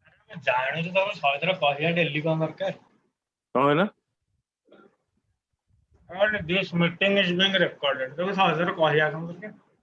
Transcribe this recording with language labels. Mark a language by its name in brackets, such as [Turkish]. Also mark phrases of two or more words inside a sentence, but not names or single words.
[Odia] ଜାଣୁଛୁ ତମେ ଶହେ ଥର କହିବା ଡେଲି କଣ ଦରକାର? କଣ କହିଲ? [English] This meeting is being recorded. [Odia] ତମେ ଶହେ ଥର କହିବା କଣ ଦରକାର?